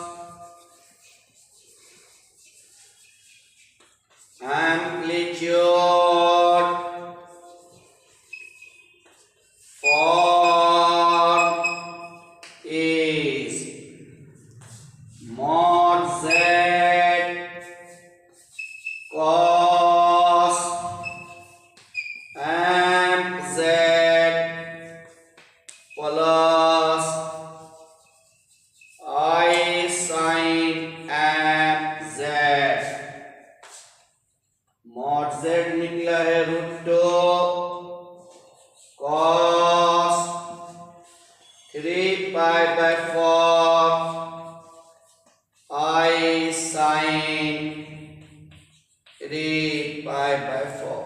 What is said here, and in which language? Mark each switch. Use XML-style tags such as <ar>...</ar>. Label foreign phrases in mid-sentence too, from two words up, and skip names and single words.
<en>amplitude form is mod z cos amp z plus I sin amp z। mod z</en> <hi>निकला है</hi> <en>√2 cos 3 pi by 4 I sin 3 pi by 4।</en>